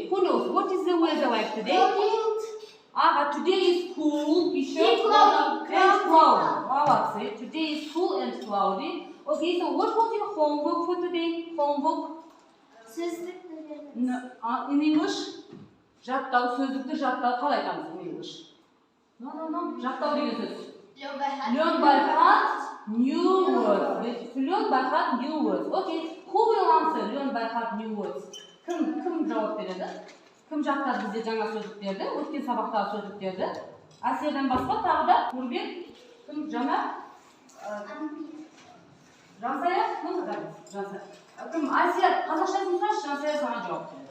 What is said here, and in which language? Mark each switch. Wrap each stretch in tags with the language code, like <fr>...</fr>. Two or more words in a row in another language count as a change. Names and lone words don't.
<en>Who knows? What is the weather like today? Cold. Today is cool, And cloudy. and cloudy. Today is cool and cloudy. Okay, so what was your homework for today? Homework? In English?</en> <kk>Жаттау, сөздікті жаттау қалай айтамыз</kk> <en>in English? No.</en> <kk>Жаттау деген сөз.</kk> <en>Learn by heart new words. Learn by heart new words. Okay, who will answer learn by heart new words?</en> <kk>Кім жауап береді? Кім жаттады бізде жаңа сөздіктерді, өткен сабақтағы сөздіктерді? Асиядан басқа тағы да Нұрбек, кім жаңа? Жансая? Жансая. Кім Асия қазақшасын сұрашы, Жансая саған жауап береді.</kk>